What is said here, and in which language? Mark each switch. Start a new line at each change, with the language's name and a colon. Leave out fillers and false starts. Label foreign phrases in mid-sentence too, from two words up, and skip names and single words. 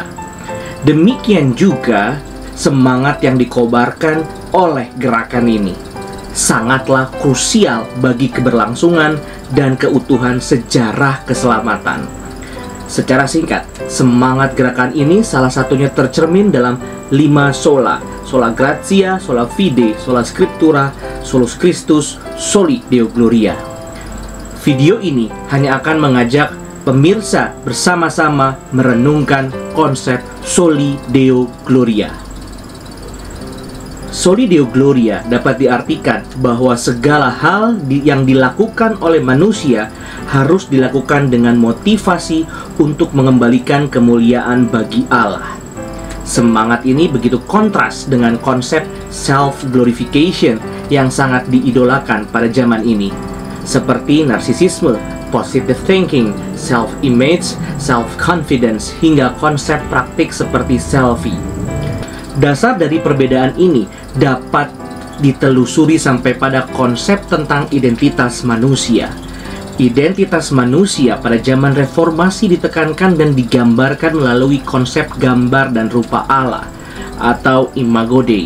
Indonesian: Demikian juga semangat yang dikobarkan oleh gerakan ini sangatlah krusial bagi keberlangsungan dan keutuhan sejarah keselamatan. Secara singkat, semangat gerakan ini salah satunya tercermin dalam 5 sola:
Latin: sola gratia, sola fide, sola scriptura, solus Christus, soli Deo gloria.
Indonesian: Video ini hanya akan mengajak pemirsa bersama-sama merenungkan konsep
Latin: soli Deo gloria. Soli Deo gloria
Indonesian: dapat diartikan bahwa segala hal yang dilakukan oleh manusia harus dilakukan dengan motivasi untuk mengembalikan kemuliaan bagi Allah. Semangat ini begitu kontras dengan konsep self-glorification yang sangat diidolakan pada zaman ini, seperti narsisisme,
English: positive thinking, self-image, self-confidence,
Indonesian: hingga konsep praktik seperti selfie. Dasar dari perbedaan ini dapat ditelusuri sampai pada konsep tentang identitas manusia. Identitas manusia pada zaman reformasi ditekankan dan digambarkan melalui konsep gambar dan rupa Allah atau
Latin: imago Dei.